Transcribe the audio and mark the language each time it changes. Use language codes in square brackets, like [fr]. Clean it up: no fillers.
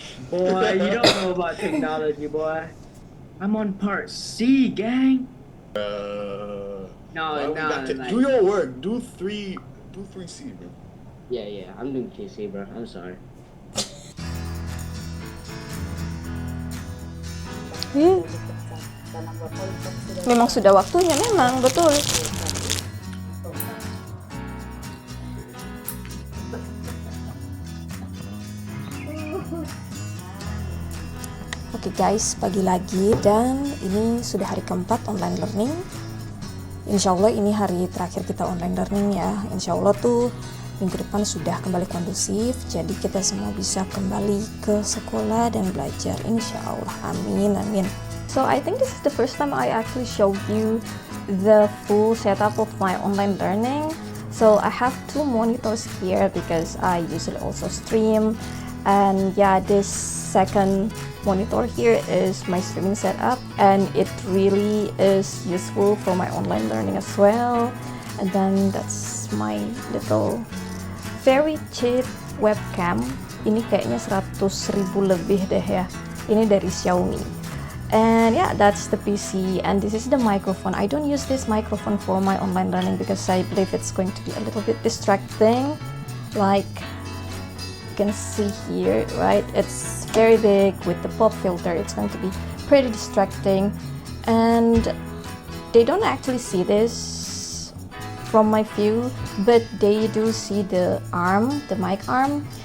[en] Boy, you don't know about technology, boy. I'm on part C, gang. No, do your work. Do 3C, bro. Yeah, I'm doing KC, bro. I'm sorry. [id] dipecat karena Bapak sudah Memang sudah waktunya, memang betul. Oke guys, pagi lagi dan ini sudah hari keempat online learning. Insya Allah ini hari terakhir kita online learning ya. Insya Allah tuh minggu depan sudah kembali kondusif, jadi kita semua bisa kembali ke sekolah dan belajar. Insya Allah, amin, amin. [en] So I think this is the first time I actually show you the full setup of my online learning. So I have 2 monitors here because I usually also stream, and yeah, this second monitor here is my streaming setup, and it really is useful for my online learning as well. And then that's my little very cheap webcam. [id] Ini kayaknya 100.000 lebih deh ya. Ini dari Xiaomi. [en] And yeah, that's the PC, and this is the microphone. I don't use this microphone for my online learning because I believe it's going to be a little bit distracting. Like you can see here, right? It's very big with the pop filter. It's going to be pretty distracting, and they don't actually see this from my view, but they do see the arm, the mic arm.